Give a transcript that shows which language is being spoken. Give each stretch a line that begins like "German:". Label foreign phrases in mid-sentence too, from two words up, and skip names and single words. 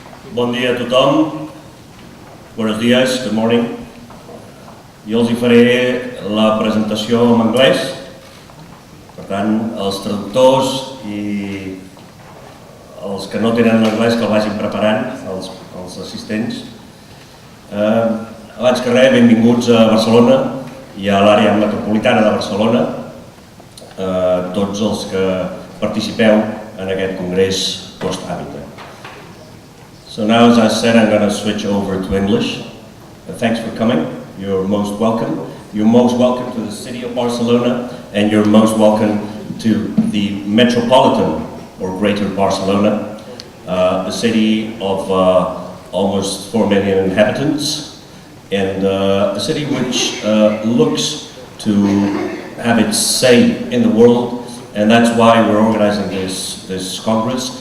Catalan: Bon dia a tothom.
Spanish: Buenos días,
English: good morning.
Catalan: Jo els hi faré la presentació en anglès. Per tant, els traductors i els que no tenen l'anglès que el vagin preparant, els assistents. Abans que res, benvinguts a Barcelona i a l'àrea metropolitana de Barcelona. Tots els que participeu en aquest congrés PostHabitat.
English: So now, as I said, I'm going to switch over to English. Thanks for coming. You're most welcome. You're most welcome to the city of Barcelona, and you're most welcome to the Metropolitan or Greater Barcelona, a city of almost 4 million inhabitants, and a city which looks to have its say in the world, and that's why we're organizing this Congress.